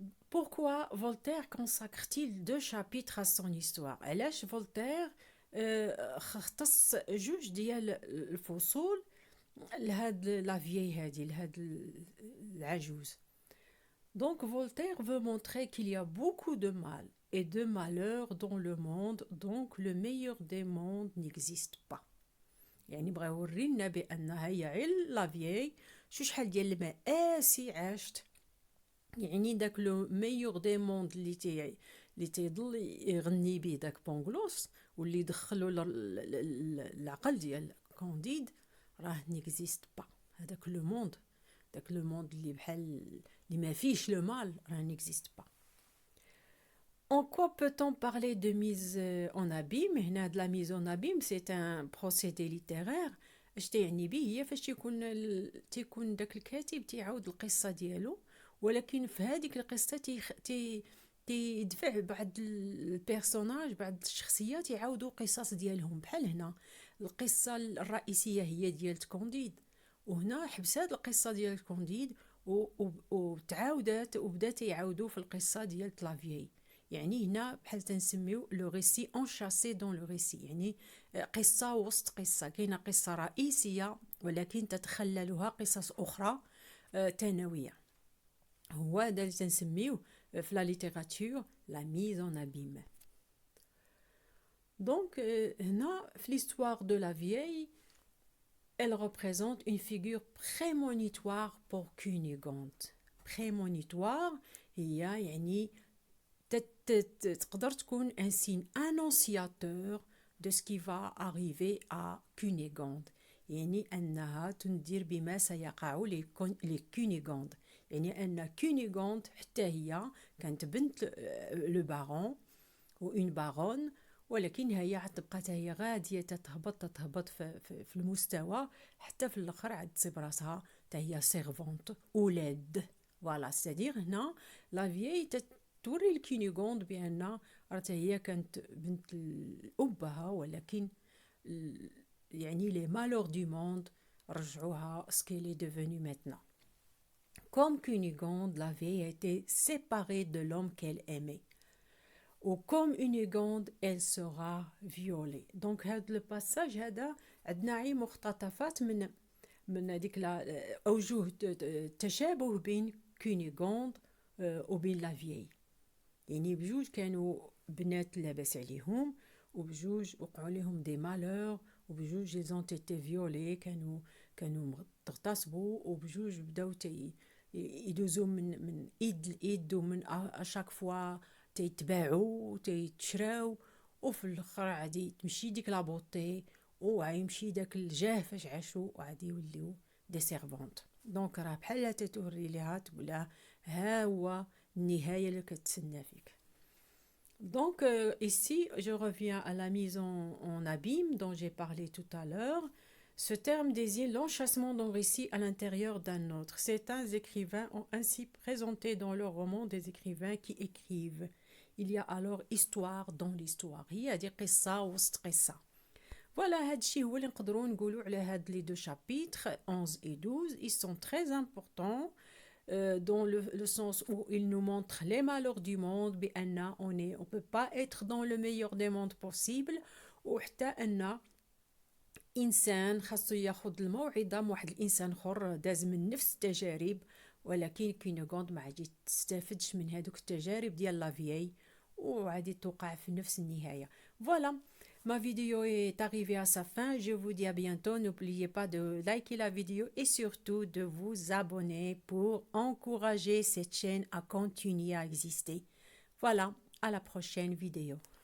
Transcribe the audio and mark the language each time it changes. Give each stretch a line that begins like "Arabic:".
French: Pourquoi Voltaire consacre-t-il 2 chapitres à son histoire?
Arabic: علاش فولتير اختص جوج ديال الفصول لهاد لا vieille هادي لهاد العجوز.
French: Donc Voltaire veut montrer qu'il y a beaucoup de mal et de malheur dans le monde, donc le meilleur des mondes n'existe pas.
Arabic: يعني بغا يوري لنا بان هي لا vieille شحال ديال المآسي عاشت، يعني داك
French: لو ميور دي موند
Arabic: اللي تيضل يغني به داك بونغلوس واللي دخلوا العقل ديال كونديد راه
French: نيكزيست با.
Arabic: هذاك لو موند، داك لو موند اللي بحال اللي ما فيش لو مال راه
French: نيكزيست با. En quoi peut-on parler de mise en abîme؟ هنا de la mise en abîme c'est un procédé littéraire.
Arabic: اش تيعني به؟ هي فاش تيكون داك الكاتب تيعاود القصه ديالو، ولكن في هذيك القصه تيدفع بعض البيرسوناج، بعض الشخصيات يعاودوا قصص ديالهم. بحال هنا القصه الرئيسيه هي ديال كونديد، وهنا حبسات القصه ديال كونديد وتعاودات وبدات يعاودوا في القصه ديال لافيي. يعني هنا بحال تنسميو
French: لو ريسي انشاسي دون لو ريسي،
Arabic: يعني قصه وسط قصه، كاينه قصه رئيسيه ولكن تتخللها قصص اخرى ثانويه. هو هذا اللي تنسميوه في
French: لا ليتيراتور لا ميز اون ابيم.
Arabic: دونك هنا في
French: l'histoire de la vieille elle représente une figure prémonitoire pour Cunégonde. prémonitoire
Arabic: هي يعني تقدر تكون
French: un signe annonciateur de ce qui va arriver à Cunégonde،
Arabic: يعني أنها تنذر بما سيقع لكونيغوند. يعني أن كونيغوند حتى هي كانت بنت لو بارون وإن بارون، ولكن هي تبقى هي غادية تهبط في المستوى حتى في الآخر عاد تصيب راسها هي سيرفونت أولاد. فوالا ستادير هنا لا فيي توري الكونيغوند بأن هي كانت بنت أبها، ولكن يعني
French: les malheurs du monde
Arabic: رجعوها
French: ce qu'elle est devenue maintenant. Comme Cunégonde, la vieille a été séparée de l'homme qu'elle aimait. Ou comme Cunégonde, elle sera violée.
Arabic: Donc هذا الباساج هذا عندنا عي مقتطفات من هذيك أوجه التشابه بين كونيغوند وبين لا فيي. يعني بجوج كانوا بنات لاباس عليهم، وبجوج وقعوا لهم
French: دي مالور،
Arabic: وبجوج
French: ils ont été violés،
Arabic: كانوا تغتصبوا، وبجوج بداو يدوزوا من ايد لايد، ومن اشاك فوا تيتباعوا وتيتشراو، وفي الاخر عادي تمشي ديك لابوطي وغيمشي داك الجاه فاش عاشوا وعادي يوليو
French: دي سيرفونت.
Arabic: دونك راه بحال تتوري ليها تقولها ها هو النهايه اللي كتسنى فيك.
French: Donc ici, je reviens à la mise en abîme dont j'ai parlé tout à l'heure. Ce terme désigne l'enchâssement d'un récit à l'intérieur d'un autre. Certains écrivains ont ainsi présenté dans leurs romans des écrivains qui écrivent. Il y a alors histoire dans l'histoire.
Arabic: هي دي قصة وسط قصة. Voilà, هادشي هو اللي نقدروا نقولوا على هاد
French: les deux chapitres 11 et 12. Ils sont très importants. Dans le sens où il nous montre les malheurs du monde
Arabic: بأن
French: on peut pas être dans le meilleur des mondes possible،
Arabic: وحتى أن إنسان خاصو ياخد الموعظة من واحد الإنسان آخر داز من نفس التجارب، ولكن كونيغوند ما عادي تستافدش من هذوك التجارب ديال لا فيي وعادي توقع في نفس النهاية.
French: Voilà. Ma vidéo est arrivée à sa fin. Je vous dis à bientôt. N'oubliez pas de liker la vidéo et surtout de vous abonner pour encourager cette chaîne à continuer à exister. Voilà, à la prochaine vidéo.